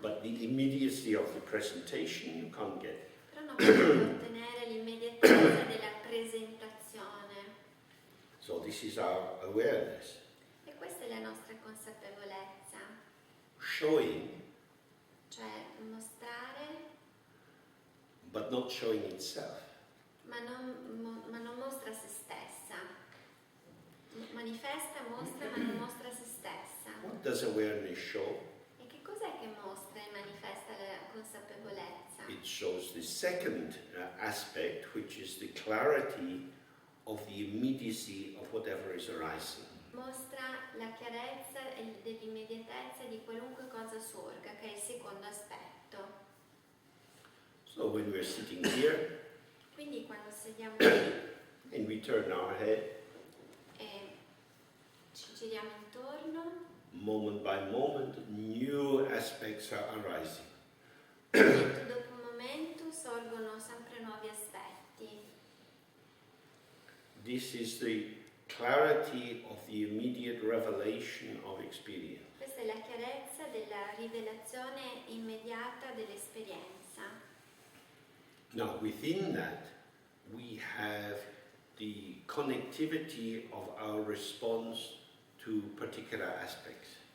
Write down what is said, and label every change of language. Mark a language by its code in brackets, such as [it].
[en] But the immediacy of the presentation you can't get. [it] Però non potete ottenere l'immediatezza della presentazione. [en] So this is our awareness. [it] E questa è la nostra consapevolezza, [en] Showing, [it] cioè mostrare, [en] but not showing itself. [it] ma non mostra se stessa. Manifesta, mostra, ma non mostra se stessa. [en] What does awareness show? [it] E che cos'è che mostra e manifesta la consapevolezza? [en] It shows the second aspect, which is the clarity of the immediacy of whatever is arising. [it] Mostra la chiarezza dell'immediatezza di qualunque cosa sorga, che è il secondo aspetto. [en] So when we're sitting here [it] Quindi quando sediamo lì [en] and we turn our head, [it] e ci giriamo intorno, [en] moment by moment, new aspects are arising. [it] momento dopo momento sorgono sempre nuovi aspetti. [en] This is the clarity of the immediate revelation of experience. [it] Questa è la chiarezza della rivelazione immediata dell'esperienza. [en] Now, within that, we have the connectivity of our response to particular aspects.